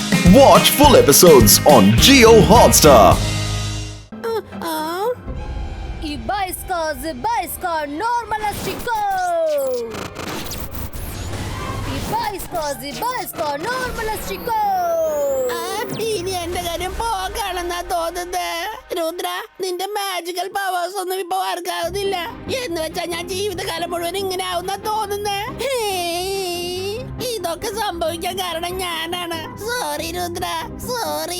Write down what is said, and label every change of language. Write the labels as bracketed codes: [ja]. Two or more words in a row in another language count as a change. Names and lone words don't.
[en] Watch full episodes on Jio Hotstar. Ibaiska normalastico. Ibaiska normalastico. [ml] ഇനി എന്റെ കാര്യം പോകാണെന്നാ തോന്നുന്നത്. രുദ്ര, നിന്റെ [en] magical powers [ml] ഒന്നും ഇപ്പൊ വർക്കാവുന്നില്ല എന്ന് വെച്ചാ ഞാൻ ജീവിതകാലം മുഴുവൻ ഇങ്ങനെ ആവുന്ന തോന്നുന്നേ. ഇതൊക്കെ സംഭവിക്കാൻ കാരണം ഞാനാണ്. സോറി രുദ്ര, സോറി.